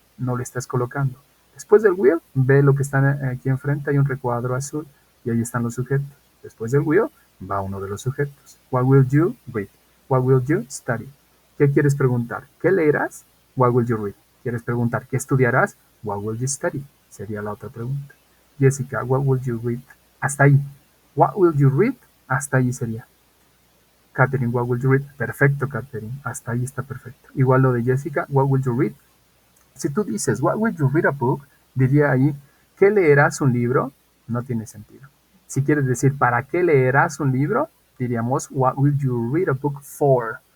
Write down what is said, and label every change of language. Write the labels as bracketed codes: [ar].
[es] No lo estás colocando. Después del will, ve lo que está aquí enfrente. Hay un recuadro azul y ahí están los sujetos. Después del will, va uno de los sujetos. [en] What will you read? What will you study? [es] ¿Qué quieres preguntar? ¿Qué leerás? [en] What will you read? [es] ¿Quieres preguntar qué estudiarás? [en] What will you study? [es] Sería la otra pregunta. [en] Jessica, what will you read? [es] Hasta ahí. [en] What will you read? [es] Hasta ahí sería. [en] Catherine, what will you read? [es] Perfecto, Catherine. Hasta ahí está perfecto. Igual lo de [en] Jessica, what will you read? [es] Si tú dices, [en] what will you read a book? [es] Diría ahí, ¿qué leerás un libro? No tiene sentido. Si quieres decir, ¿para qué leerás un libro? Diríamos, [en] what will you read a book for?